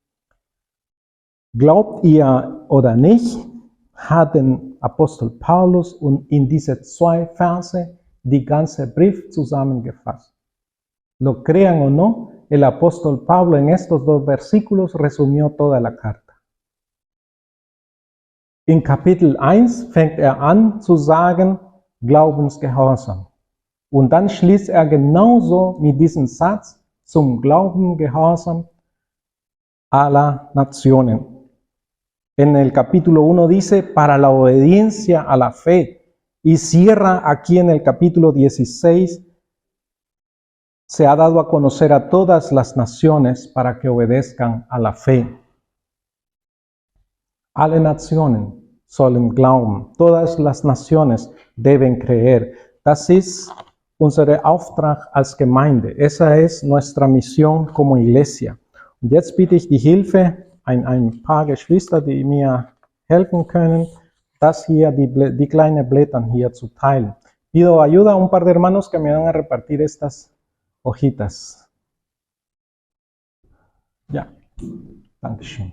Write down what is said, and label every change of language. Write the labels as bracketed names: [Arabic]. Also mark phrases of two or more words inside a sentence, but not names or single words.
[German] Glaubt ihr oder nicht, hat den Apostel Paulus und in diese zwei Verse die ganze Brief zusammengefasst. [Spanish] Lo crean o no, el apóstol Pablo en estos 2 versículos resumió toda la carta. [German] In Kapitel 1 fängt an zu sagen, Glaubensgehorsam. Und dann schließt genauso mit diesem Satz zum Glaubengehorsam [Spanish] a las naciones. En el capítulo 1 dice, para la obediencia a la fe. Y cierra aquí en el capítulo 16, se ha dado a conocer a todas las naciones para que obedezcan a la fe. [German] Alle Nationen sollen glauben. [Spanish] Todas las naciones deben creer. [German] Das ist unser Auftrag als Gemeinde. [Spanish] Esa es nuestra misión como iglesia. [German] Und jetzt bitte ich die Hilfe ein paar Geschwister, die mir helfen können, das hier, die kleinen Blätter hier zu teilen. [Spanish] Pido ayuda a un par de hermanos que me van a repartir estas hojitas. [German] Ja, Dankeschön.